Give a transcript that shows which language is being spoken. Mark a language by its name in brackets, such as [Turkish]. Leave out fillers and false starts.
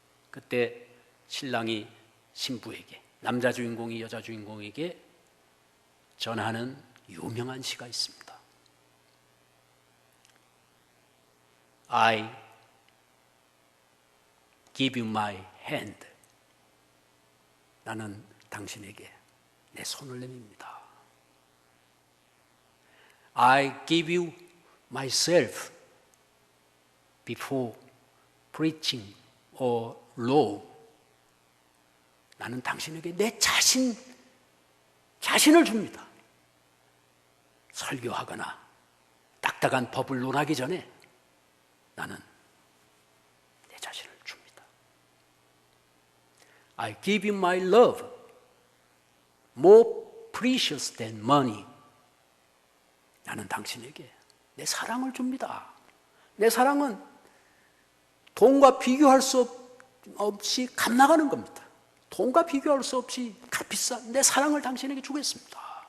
[Korean] 그때 신랑이 신부에게, 남자 주인공이 여자 주인공에게 전하는 유명한 시가 있습니다. [English] I give you my hand. [Korean] 나는 당신에게 내 손을 내밉니다. [English] I give you myself before preaching or law. [Korean] 나는 당신에게 내 자신을 줍니다. 설교하거나 딱딱한 법을 논하기 전에 나는 내 자신을 줍니다. [English] I give you my love, more precious than money. [Korean] 나는 당신에게 내 사랑을 줍니다. 내 사랑은 돈과 비교할 수 없이 값 나가는 겁니다. 돈과 비교할 수 없이 값비싼 내 사랑을 당신에게 주겠습니다.